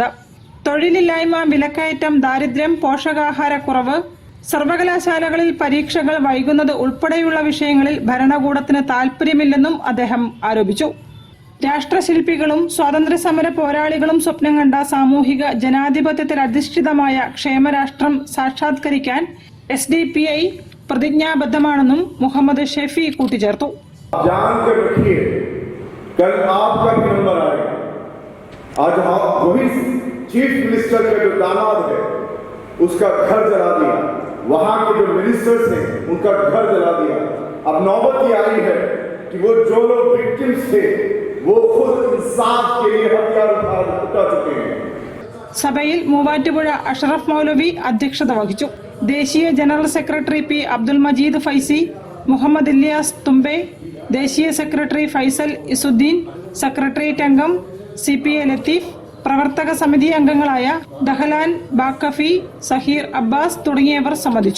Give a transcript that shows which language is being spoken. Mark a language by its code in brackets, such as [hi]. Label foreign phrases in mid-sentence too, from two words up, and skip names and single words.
[ml] തൊഴിലില്ലായ്മ, വിലക്കയറ്റം, ദാരിദ്ര്യം, പോഷകാഹാരക്കുറവ്, സർവകലാശാലകളിൽ പരീക്ഷകൾ വൈകുന്നത് ഉൾപ്പെടെയുള്ള വിഷയങ്ങളിൽ ഭരണകൂടത്തിന് താൽപര്യമില്ലെന്നും അദ്ദേഹം ആരോപിച്ചു. രാഷ്ട്രശില്പികളും സ്വാതന്ത്ര്യസമര പോരാളികളും സ്വപ്നം കണ്ട സാമൂഹിക ജനാധിപത്യത്തിൽ അധിഷ്ഠിതമായ ക്ഷേമരാഷ്ട്രം സാക്ഷാത്കരിക്കാൻ SDPI പ്രതിജ്ഞാബദ്ധമാണെന്നും മുഹമ്മദ് ഷെഫി കൂട്ടിച്ചേർത്തു. [hi] उसका घर जला दिया, वहां के जो मिनिस्टर्स हैं उनका घर जला दिया. अब नौबत ये आई है कि वो जो लोग विक्टिम्स थे वो खुद इंसाफ के लिए हथियार उठा चुके हैं. [ml] സഭയിൽ മൂവാറ്റുപുഴ അഷറഫ് മൗലവി അധ്യക്ഷത വഹിച്ചു. ദേശീയ ജനറൽ സെക്രട്ടറി P. അബ്ദുൽ മജീദ് ഫൈസി, മുഹമ്മദ് ഇല്യാസ് തുമ്പെ, ദേശീയ സെക്രട്ടറി ഫൈസൽ ഇസുദ്ദീൻ, സെക്രട്ടേറിയറ്റ് അംഗം CPA ലത്തീഫ്, പ്രവർത്തക സമിതി അംഗങ്ങളായ ദഹലാൻ ബാക്കഫി, സഹീർ അബ്ബാസ് തുടങ്ങിയവർ സംബന്ധിച്ചു.